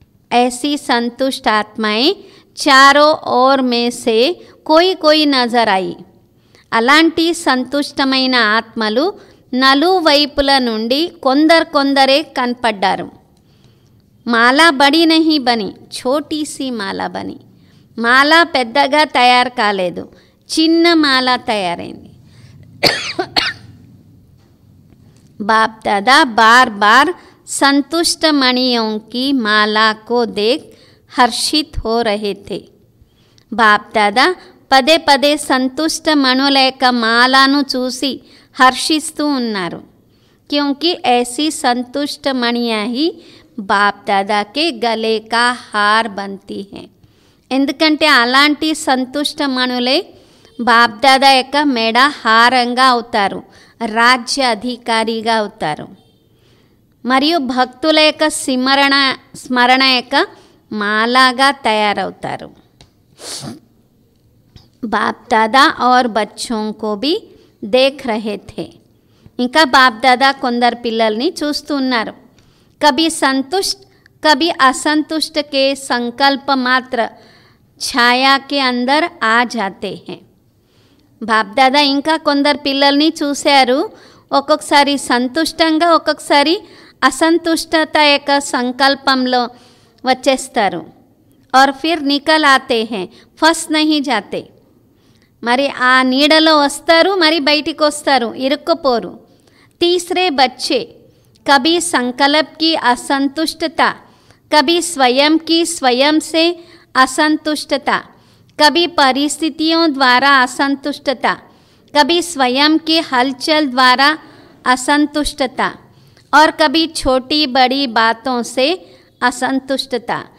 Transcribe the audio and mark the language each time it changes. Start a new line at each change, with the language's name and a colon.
Hindi: ऐसी संतुष्ट आत्माएं चारों ओर में से कोई नजर आई.
Telugu: అలాంటి సంతుష్టమైన ఆత్మలు నలువైపుల నుండి కొందరే కనపడ్డారు.
Hindi: మాలా బడి నహీ బని, ఛోటీ సి మాలా బని.
Telugu: మాల పెద్దగా తయారు కాలేదు, చిన్న మాల తయారైంది.
Hindi: बाप दादा बार बार संतुष्ट मणियों की माला को देख हर्षित हो रहे थे.
Telugu: बाप दादा పదే పదే సంతుష్ట మణుల యొక్క మాలను చూసి హర్షిస్తూ ఉన్నారు.
Hindi: क्योंकि ऐसी संतुष्ट मणियाँ ही बाप दादा के गले का हार बनती हैं.
Telugu: ఎందుకంటే అలాంటి సంతుష్ట మణులే బాప్ దాదా యొక్క మెడ హారంగా అవుతారు, రాజ్య అధికారిగా అవుతారు. మరియు భక్తుల యొక్క స్మరణ యొక్క మాలాగా తయారవుతారు.
Hindi: బాప్ దాదా और बच्चों को भी देख रहे थे.
Telugu: ఇంకా బాప్ దాదా కొందరు పిల్లల్ని చూస్తూ ఉన్నారు.
Hindi: कभी संतुष्ट कभी असंतुष्ट के संकल्प मात्र छाया के अंदर आ जाते हैं.
Telugu: బాప్ దాదా ఇంకా కొందరు పిల్లల్ని చూశారు. ఒక్కొక్కసారి సంతుష్టంగా, ఒక్కొక్కసారి అసంతుష్టత యొక్క సంకల్పంలో వచ్చేస్తారు.
Hindi: और फिर निकल आते हैं, फंस नहीं जाते.
Telugu: మరి ఆ నీడలో వస్తారు, మరి బయటికి వస్తారు, ఇరుక్కుపోరు.
Hindi: तीसरे बच्चे कभी संकल्प की असंतुष्टता, कभी स्वयं की स्वयं से असंतुष्टता, कभी परिस्थितियों द्वारा असंतुष्टता, कभी स्वयं की हलचल द्वारा असंतुष्टता और कभी छोटी बड़ी बातों से असंतुष्टता.